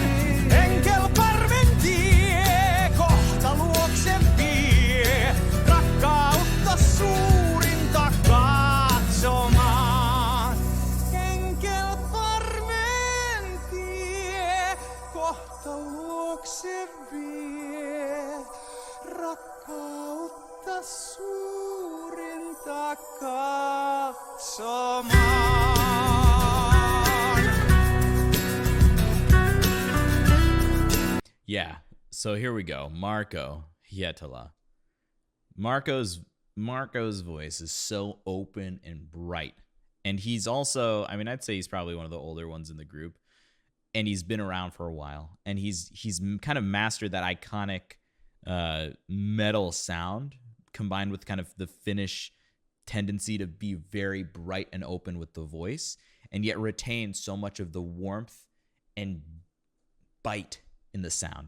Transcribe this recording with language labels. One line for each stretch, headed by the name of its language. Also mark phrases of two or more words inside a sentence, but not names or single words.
Finnish: Enkelparven tie kohta luokse vie rakkautta suurinta katsomaan. Enkelparven tie kohta luokse vie rakkautta suurinta katsomaan.
English: Yeah, so here we go. Marko, Hietala. Marko's voice is so open and bright. And he's also, I'd say he's probably one of the older ones in the group. And he's been around for a while. And he's kind of mastered that iconic metal sound combined with kind of the Finnish tendency to be very bright and open with the voice, and yet retain so much of the warmth and bite in the sound.